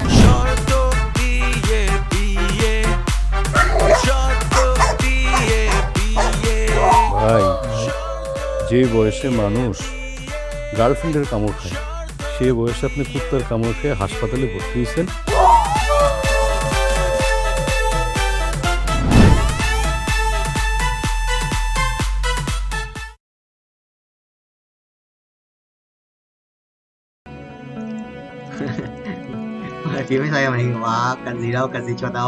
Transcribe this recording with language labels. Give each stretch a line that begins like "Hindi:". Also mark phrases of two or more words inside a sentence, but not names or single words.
Bangla: শর্ত দিয়ে বিয়ে শর্ত দিয়ে বিয়ে ভাই যে বয়সে মানুষ গার্লফ্রেন্ডের কামড় খায়, সে বয়সে আপনি কুত্তার কামড় খেয়ে হাসপাতালে ভর্তি হয়েছেন।
Vietnamese: Phía mới xoay màn hình mà cần gì đâu, cần gì cho đâu.